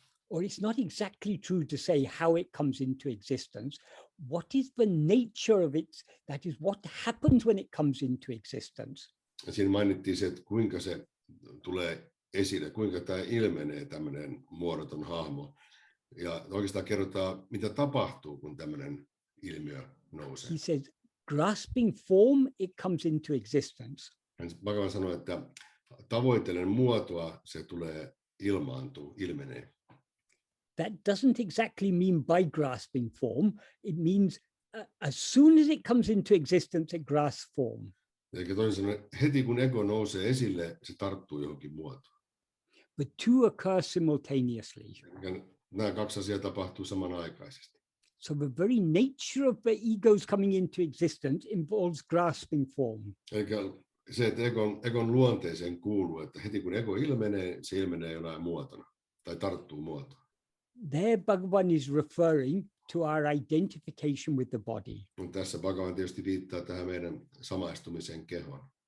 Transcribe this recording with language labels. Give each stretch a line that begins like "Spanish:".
English: Or it's not exactly true to say how it comes into existence. What is the nature of it? That is what happens when it comes into existence.
Finnish: Ja siinä mainittiin se, että kuinka se tulee esille, kuinka tämä ilmenee tämmöinen muodoton hahmo. Ja oikeastaan kerrotaan, mitä tapahtuu, kun tämmöinen ilmiö nousee.
English: He says, grasping form, it comes into existence.
Finnish: Bhagavan sanoi, että tavoitellen muotoa se tulee ilmenee.
English: That doesn't exactly mean by grasping form. It means as soon as it comes into existence, it grasps form.
Finnish: Eli toisin sanoen, heti kun ego nousee esille, se tarttuu johonkin muotoon.
English: The two occur simultaneously.
Finnish: Ja nämä kaksi asiaa tapahtuu samanaikaisesti.
English: So the very nature of the ego's coming into existence involves grasping form.
Finnish: Eli se, että egon luonteeseen kuuluu, että heti kun ego ilmenee, se ilmenee jonain muotona tai tarttuu muotoon.
English: There Bhagavan is referring to our identification with the body.
Finnish: Tässä Bhagavan tietysti viittaa tähän meidän samaistumiseen kehoon.